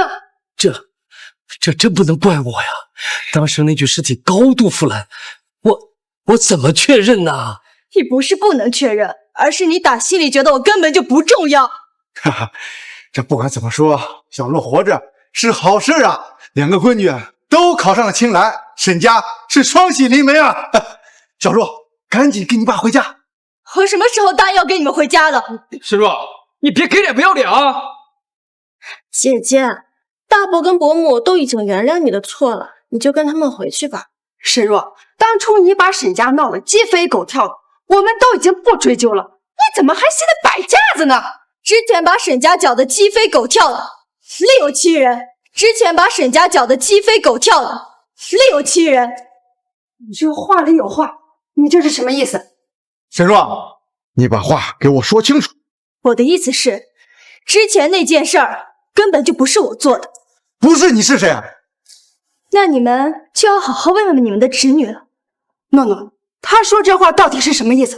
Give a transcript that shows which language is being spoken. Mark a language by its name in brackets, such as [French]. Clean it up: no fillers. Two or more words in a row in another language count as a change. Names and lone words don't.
[Chinese] 这真不能怪我呀！当时那具尸體高度腐爛，我怎麼確認呢？你不是不能確認，而是你打心裡覺得我根本就不重要。哈哈，這不管怎麼說，小若活着是好事啊！兩個閨女都考上了青蘭，沈家是雙喜臨門啊！小若，趕緊跟你爸回家。我什麼時候答應要跟你們回家了？沈若，你別給臉不要臉啊！姐姐，大伯跟伯母都已經原諒你的錯了，你就跟他們回去吧。沈若，當初你把沈家鬧得雞飛狗跳的，我們都已經不追究了，你怎麼還現在擺架子呢？之前把沈家攪得雞飛狗跳了，另有其人。之前把沈家攪得雞飛狗跳了，另有其人。你這話裡有話，你這是什麼意思？沈若，你把話給我說清楚。我的意思是，之前那件事兒根本就不是我做的。不是你是誰？那你們就要好好問問你們的侄女了。諾諾，他說這話到底是什麼意思？